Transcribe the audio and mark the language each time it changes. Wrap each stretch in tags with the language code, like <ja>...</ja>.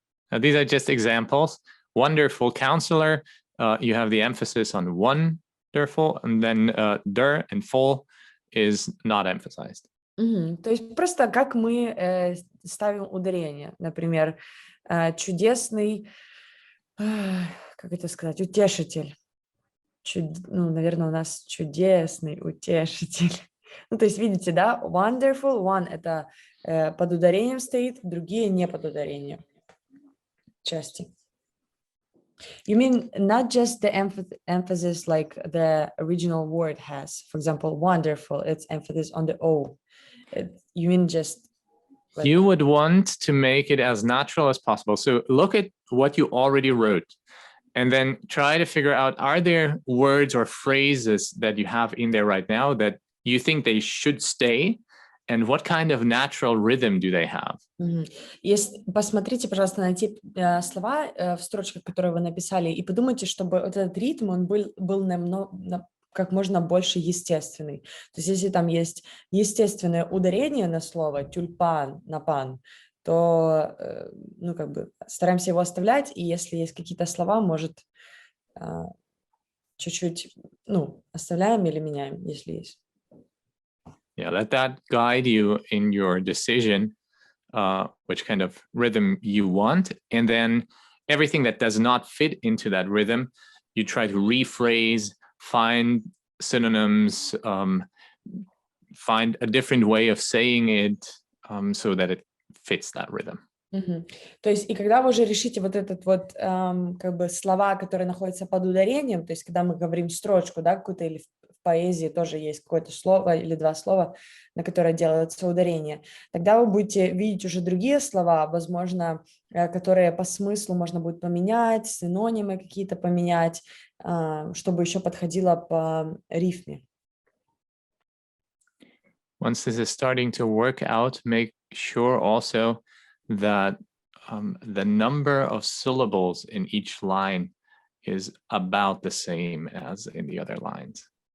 <en>Now, these are just examples. Wonderful counselor, you have the emphasis on wonderful, and then der and full is not emphasized.</en> <ru>То есть просто как мы ставим ударение. Например, чудесный, как это сказать, утешитель. Ну, наверное, у нас чудесный утешитель. Ну, то есть, видите, да, wonderful, one это под ударением стоит, другие не под ударением части.</ru> <en>You mean not just the emphasis like the original word has. For example, wonderful, it's emphasis on the O. You mean just... Like... You would want to make it as natural as possible. So look at what you already wrote and then try to figure out, are there words or phrases that you have in there right now that you think they should stay? And what kind of natural rhythm do they have?</en> <ru>Посмотрите, пожалуйста, на те слова в строчках, которые вы написали, и подумайте, чтобы этот ритм, он был как можно больше естественный. То есть если там есть естественное ударение на слово тюльпан, на пан, то ну, как бы стараемся его оставлять, и если есть какие-то слова, может, чуть-чуть, ну, оставляем или меняем, если есть.</ru> <en>Yeah, let that guide you in your decision, which kind of rhythm you want. And then everything that does not fit into that rhythm, you try to rephrase, find synonyms, find a different way of saying it so that it fits that rhythm.</en> <ru>То есть, и когда вы уже решите вот этот вот, как бы слова, которые находятся под ударением, то есть, когда мы говорим строчку, да, какую-то, или в поэзии тоже есть какое-то слово или два слова, на которое делается ударение, тогда вы будете видеть уже другие слова, возможно, которые по смыслу можно будет поменять, синонимы какие-то поменять, чтобы еще подходило по рифме.</ru> <en>Once this is starting to work out, make sure also that the number of syllables in each line is about the same as in the other lines.</en>